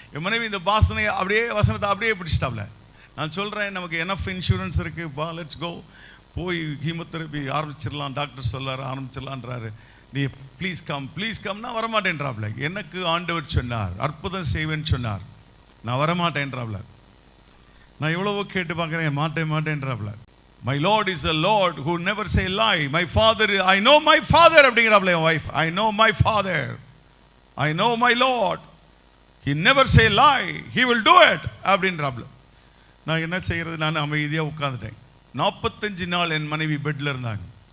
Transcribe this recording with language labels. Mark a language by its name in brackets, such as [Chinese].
[Tamil] என் மனைவி இந்த வாசனை அப்படியே வசனத்தை அப்படியே பிடிச்சிட்டாப்ல. நான் சொல்கிறேன், நமக்கு எனஃப் இன்சூரன்ஸ் இருக்குப்பா, லெட்ஸ் கோ, போய் கீமோதெரப்பி ஆரம்பிச்சிடலாம், டாக்டர் சொல்லார் ஆரம்பிச்சிடலான்றாரு. நீ ப்ளீஸ் கம்னா வரமாட்டேன்றாப்ல. எனக்கு ஆண்டவர் சொன்னார் அற்புதம் செய்வேன்னு சொன்னார், நான் வரமாட்டேன்றாப்ல. நான் எவ்வளவோ கேட்டு பார்க்குறேன், மாட்டேன்றாப்ல. [English] My Lord is a Lord who never say lie. My Father, I know my Father [Tamil] அப்படிங்கிறாப்ல N wife. [English] I know my Father, I know my Lord, He never say lie, He will do it [Tamil] அப்படின்றாப்ல. நான் என்ன செய்கிறது, நான் அமைதியாக உட்காந்துட்டேன். 45 நாள் என் மனைவி பெட்டில் இருந்தாங்க.